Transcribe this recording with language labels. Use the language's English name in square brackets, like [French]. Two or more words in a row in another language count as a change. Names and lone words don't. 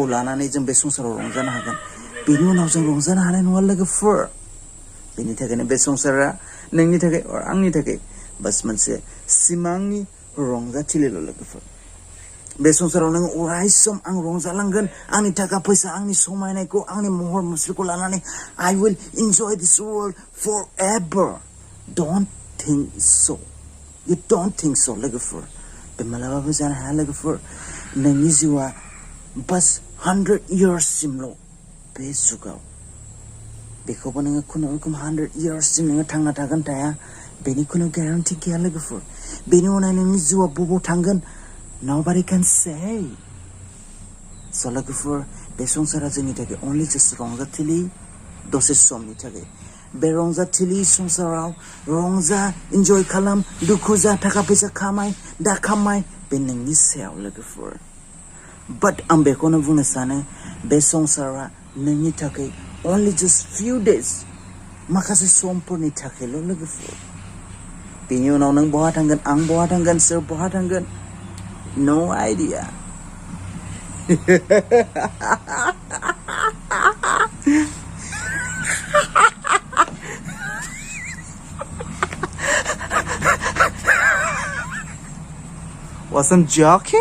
[Bodo] लानानै जों बे संसाराव रंजानो हागोन बेनि उनाव जों रंजानो हानाय नङा लोगोफोर बेनि थाखायनो बे संसारा नोंनि थाखाय आंनि थाखाय बास मोनसे सिमांनि रंजाथिलिल' लोगोफोर बे संसाराव नों अराय सम आं रंजालांगोन आंनि थाखा फैसा आंनि समायनायखौ आंनि महर मुस्रिखौ लानानै [English] I will enjoy this world forever. Don't think so. You don't think so [Bodo] लोगोफोर बे मालाबाबो जानो हाया लोगोफोर नोंनि जिउआ बास 100 years सिमल' बे जुगाव बेखौबो नोङो खुनुरुखुम 100 years सिम नोङो थांना थागोन थाया बेनि खुनु ग्यारान्टि गैया लोगोफोर बेनि उनाव नोंनि जिउआ बबाव थांगोन [English] Nobody can say. [Bodo] So लोगोफोर बे संसारा जोंनि थाखाय [English] only just [Bodo] रंजाथिलि दसे समनि थाखाय बे रंजाथिलि संसाराव रंजा enjoy खालाम दुखु जा थाखा फैसा खामाय दा खामाय बे नोंनि सायाव लोगोफोर but आं बेखौनो बुंनो सानो बे संसारा नोंनि थाखाय [English] only just few days [Bodo] माखासे समफोरनि थाखायल' लोगोफोर बेनि उनाव नों बहा थांगोन आं बहा थांगोन सोर बहा थांगोन [English] No idea. Wasn't joking?